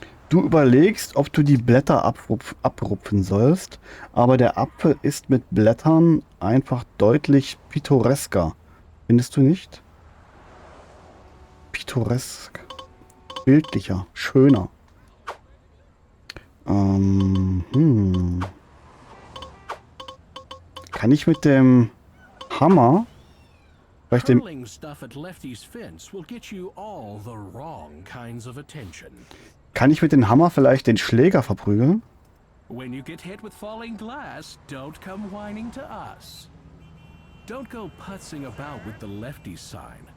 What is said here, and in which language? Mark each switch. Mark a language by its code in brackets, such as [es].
[de] Du überlegst, ob du die Blätter abrupfen sollst, aber der Apfel ist mit Blättern einfach deutlich pittoresker. Findest du nicht? Pittoresk. Bildlicher, schöner. Kann ich mit dem Hammer vielleicht den... [en] Hurling stuff at Lefty's fence will get you all the wrong kinds of attention. [de] Kann ich mit dem Hammer vielleicht den Schläger verprügeln? [en] When you get hit with falling glass, don't come whining to us. Don't go putzing about with the Lefty sign.